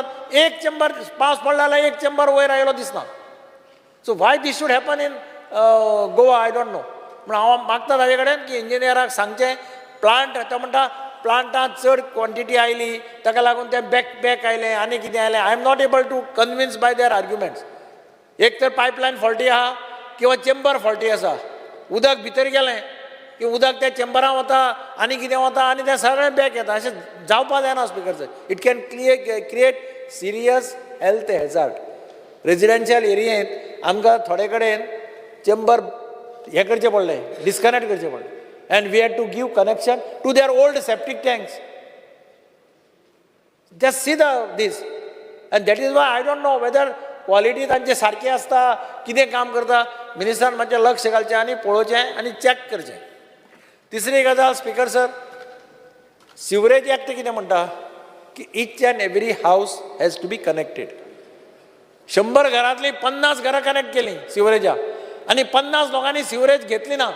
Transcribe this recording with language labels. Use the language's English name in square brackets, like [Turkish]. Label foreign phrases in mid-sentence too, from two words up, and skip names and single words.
[Konkani] एक चेंबर पावस पडला जाल्यार एक चेंबर वयर आयलो दिसना. [English] So why this should happen in Goa I don't know. [Konkani] पूण हांव मागता ताजे कडेन की इंजिनियराक सांगचें प्लांट तो म्हणटा प्लांटांत चड क्वॉन्टिटी आयली ताका लागून ते बॅक आयले आनी कितें आयलें. [English] I am not able to convince by their arguments. [Konkani] एक तर पायपलायन फॉल्टी आहा किंवा चेंबर फॉल्टी आसा. उदक भितर गेलें की उदक त्या चेंबरान वता आनी कितें वता आनी तें सगळें बॅक येता. अशें जावपा जायना [English] Speaker sir. It can create serious health hazard. [Konkani] रेजिडेन्शियल एरियेंत आमकां थोडे कडेन चेंबर हें करचें पडलें डिस्कनेक्ट करचें पडलें [English] and we had to give connection to their old septic tanks. Just see this and that is why I don't know whether quality [Konkani] तांचे सारकी आसता कितें काम करता. मिनिस्टरान मातशें लक्ष घालचें आनी पळोवचें आनी चॅक करचें. तिसरी गजाल [English] Speaker sir sewerage act [Konkani] कितें म्हणटा की [English] each and every house has to be connected. [Konkani] 100 घरांतलीं 50 घरां कनेक्ट केलीं सिवरेजा आनी 50 लोकांनी सिवरेज घेतली ना.